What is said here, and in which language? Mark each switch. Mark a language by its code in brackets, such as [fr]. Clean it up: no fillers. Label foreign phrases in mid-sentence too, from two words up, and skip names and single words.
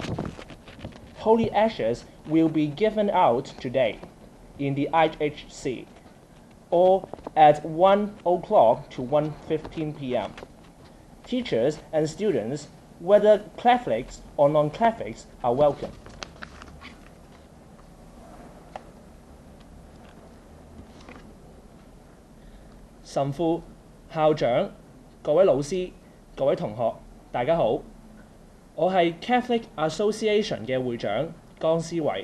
[en] Holy ashes will be given out today in the IHC, or at 1 o'clock to 1:15 p.m. Teachers and students, whether Catholics or non-Catholics, are welcome. [yue] 神父、校長、各位老師、各位同學，大家好，我係 Catholic Association 嘅會長江思維。